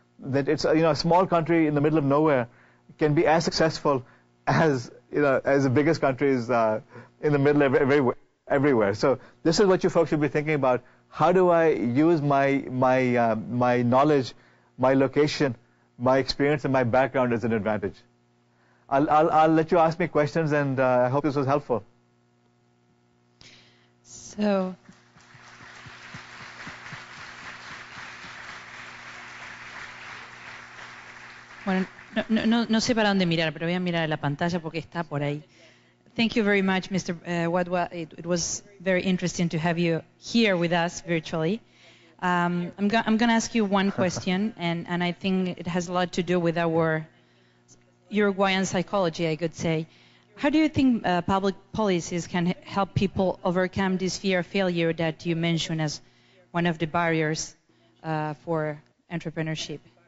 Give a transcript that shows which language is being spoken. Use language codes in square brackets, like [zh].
[en] That it's a small country in the middle of nowhere can be as successful as as the biggest countries in the middle of everywhere. So this is what you folks should be thinking about. How do I use my knowledge, my location, my experience, and my background as an advantage? I'll let you ask me questions, and I hope this was helpful. [es] So, bueno, no sé para dónde mirar, pero voy a mirar a la pantalla porque está por ahí. [en] Thank you very much, Mr. Wadhwa. It was very interesting to have you here with us virtually. I'm going to ask you one question, and I think it has a lot to do with our Uruguayan psychology, I could say. How do you think public policies can help people overcome this fear of failure that you mentioned as one of the barriers for entrepreneurship?